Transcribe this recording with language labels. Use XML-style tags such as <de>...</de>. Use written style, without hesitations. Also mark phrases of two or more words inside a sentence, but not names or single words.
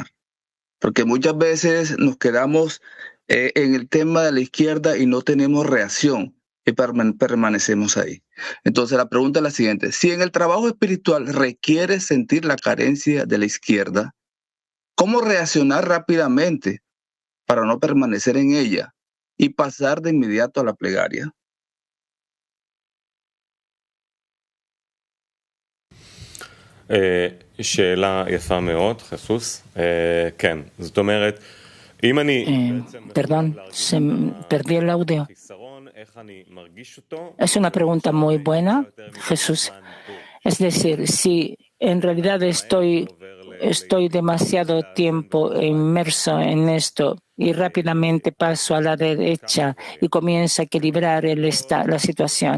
<es>Porque muchas veces nos quedamos en el tema de la izquierda y no tenemos reacción y permanecemos ahí. Entonces la pregunta es la siguiente: si en el trabajo espiritual requiere sentir la carencia de la izquierda, ¿cómo reaccionar rápidamente para no permanecer en ella y pasar de inmediato a la plegaria?</es> <he>שאלה יפה מאוד, חיסוס. כן, זאת אומרת, אם אני...</he> <es>Perdón, perdí el audio. Es una pregunta muy buena, Jesús. Es decir, si en realidad estoy demasiado tiempo inmerso en esto y rápidamente paso a la derecha y comienzo a equilibrar la situación.</es>